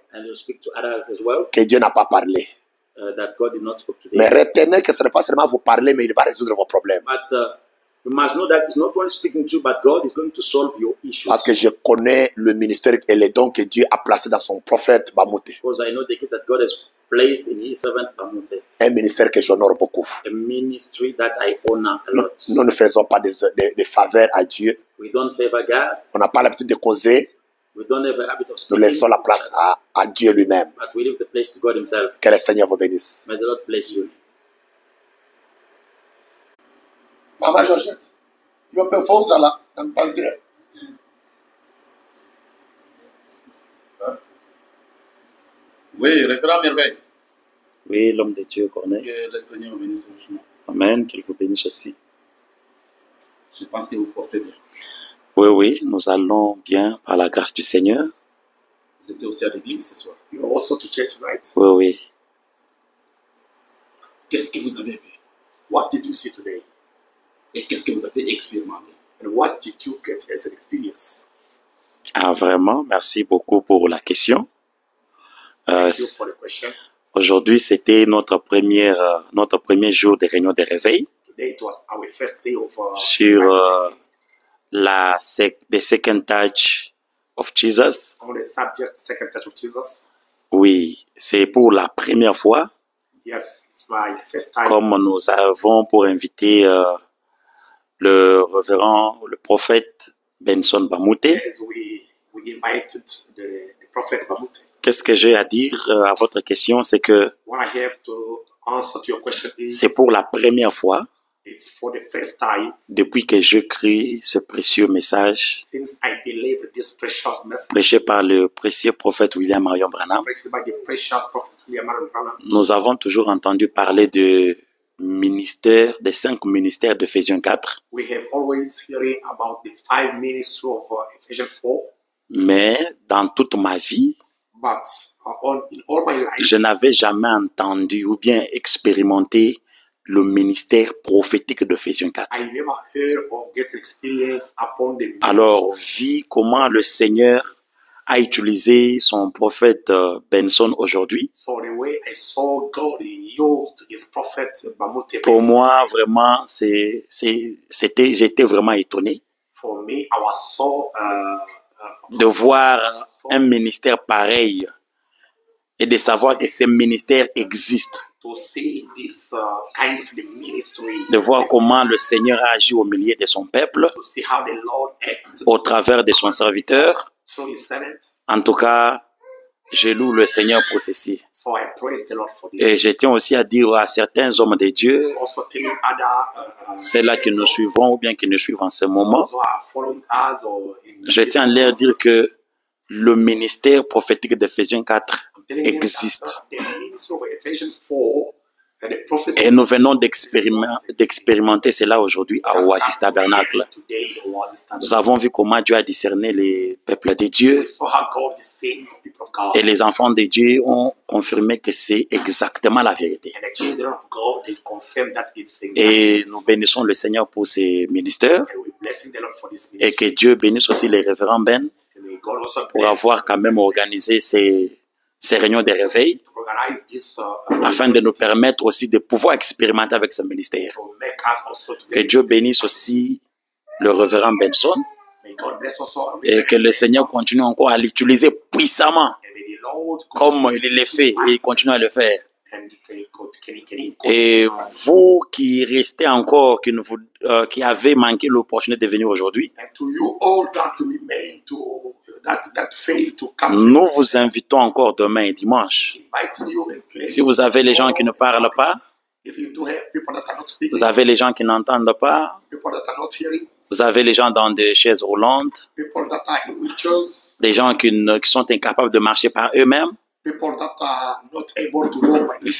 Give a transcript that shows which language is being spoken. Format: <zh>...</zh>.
<en>and He'll speak to others as well,</en> <fr>que Dieu n'a pas parlé.</fr> <en>that God did not speak to</en> <fr>Mais</fr> <en>them.</en> <fr>retenez que ce n'est pas seulement vous parler, mais il va résoudre vos problèmes.</fr> <en>But you must know that He's not only speaking to you, but God is going to solve your issues.</en> <fr>Parce que je connais le ministère et les dons que Dieu a placés dans son prophète Bamouté.</fr> <en>Because I know the gift that God has placed in His servant Bamute,</en> <fr>Un ministère que j'honore beaucoup.</fr> <en>a ministry that I honor a lot.</en> <fr>Nous ne faisons pas des faveurs à Dieu.</fr> <en>We don't favor God.</en> <fr>On n'a pas l'habitude de causer.</fr> <en>We don't have a habit of</en> <fr>Nous</fr> <en>speaking.</en> <fr>laissons la place à Dieu lui-même.</fr> <en>But we leave the place to God Himself.</en> <fr>Que le Seigneur vous bénisse.</fr> <en>May the Lord bless you.</en> <fr>Maman Georgette, je peux faire ça dans passer. Oui, révérend merveille. Oui, l'homme de Dieu, Corneille. Que le Seigneur bénisse richement. Amen. Qu'il vous bénisse aussi. Je pense que vous portez bien. Oui, oui, nous allons bien par la grâce du Seigneur. Vous étiez aussi à l'église ce soir.</fr> <en>You're also to church tonight.</en> <fr>Oui, oui. Qu'est-ce que vous avez vu?</fr> <en>What did you see today?</en> <fr>Et qu'est-ce que vous avez expérimenté?</fr> <en>And what did you get as an experience?</en> <fr>Ah, vraiment, merci beaucoup pour la question.</fr> <en>Thank you for the question.</en> <fr>Aujourd'hui, c'était notre premier jour de réunion de réveil</fr> <en>Today it was our first day of</en> <fr>sur</fr> <en>Bible meeting the second touch of Jesus. on the subject, second touch of Jesus.</en> <fr>Oui, c'est pour la première fois,</fr> <en>Yes, it's my first time.</en> <fr>comme nous avons pour inviter le révérend, le prophète Benson Bamute.</fr> <en>As we invited the prophet Bamute.</en> <fr>Qu'est-ce que j'ai à dire à votre question, c'est que</fr> <en>What I have to answer to your question is,</en> <fr>c'est pour la première fois</fr> <en>it's for the first time</en> <fr>depuis que je crie ce précieux message</fr> <en>since I believe this precious message</en> <fr>prêché par le précieux prophète William Marion Branham.</fr> <en>preached by the precious prophet William Marion Branham.</en> <fr>Nous avons toujours entendu parler de ministère, des 5 ministères d'Éphésiens 4,</fr> <en>We have always hearing about the 5 ministries of Ephesians 4,</en> <fr>mais dans toute ma vie,</fr> <en>but in all my life,</en> <fr>je n'avais jamais entendu ou bien expérimenté le ministère prophétique d'Éphésiens 4.</fr> <en>I never heard or get experience upon the</en> <fr>Alors, vu comment le Seigneur a utilisé son prophète Benson aujourd'hui,</fr> <en>So the way I saw God used his prophet Bamute,</en> <fr>pour moi, vraiment, j'étais vraiment étonné</fr> <en>for me, I was so</en> <fr>de voir un ministère pareil et de savoir que ces ministères existent,</fr> <en>to see this kind of the ministry,</en> <fr>de voir comment le Seigneur a agi au milieu de son peuple,</fr> <en>to see how the Lord acted</en> <fr>au travers de son serviteur.</fr> <en>through his servant.</en> <fr>En tout cas, je loue le Seigneur pour ceci.</fr> <en>So I praise the Lord for this.</en> <fr>Et je tiens aussi à dire à certains hommes de Dieu,</fr> <en>Also telling other</en> <fr>ceux-là qui nous suivront ou bien qui nous suivent en ce moment,</fr> <en>those who are following us or in</en> <fr>je tiens à leur dire que le ministère prophétique d'Éphésiens 4</fr> <en>I'm telling them that,</en> <fr>existe.</fr> <en>the ministry of Ephesians 4 and the prophet</en> <fr>Et nous venons d'expérimenter cela aujourd'hui à Oasis Tabernacle.</fr> <en>today it was</en> <fr>Nous</fr> <en>established.</en> <fr>avons vu comment Dieu a discerné les peuples de Dieu</fr> <en>We saw how God discerned the people of God.</en> <fr>et les enfants de Dieu ont confirmé que c'est exactement la vérité.</fr> <en>And the children of God, they confirm that it's</en> <fr>Et</fr> <en>exactly.</en> <fr>nous bénissons le Seigneur pour ces ministères</fr> <en>And we blessing the Lord for this</en> <fr>et</fr> <en>ministry.</en> <fr>que Dieu bénisse aussi les révérends Ben</fr> <en>And may God also</en> <fr>pour</fr> <en>bless</en> <fr>avoir quand même organisé ces réunions de réveil</fr> <en>to organize this</en> <fr>afin de nous permettre aussi de pouvoir expérimenter avec ce ministère.</fr> <en>to make us also to</en> <fr>Que Dieu bénisse aussi le révérend Benson</fr> <en>May God bless also</en> <fr>et que le Seigneur continue encore à l'utiliser puissamment</fr> <en>and may the Lord</en> <fr>comme il le fait et il continue à le faire.</fr> <en>and</en> <fr>Et vous qui restez encore, qui avez manqué l'opportunité de venir aujourd'hui,</fr> <en>and to you all that remain to that fail to come</en> <fr>nous vous invitons encore demain et dimanche.</fr> <en>inviting you again.</en> <fr>Si vous avez les gens qui ne parlent pas,</fr> <en>If you do have people that are not speaking,</en> <fr>vous avez les gens qui n'entendent pas,</fr> <en>people that are not hearing,</en> <fr>vous avez les gens dans des chaises roulantes,</fr> <en>people that are in wheelchairs,</en> <fr>des gens qui sont incapables de marcher par eux-mêmes,</fr> <en>people that are not able to walk by themselves,</en>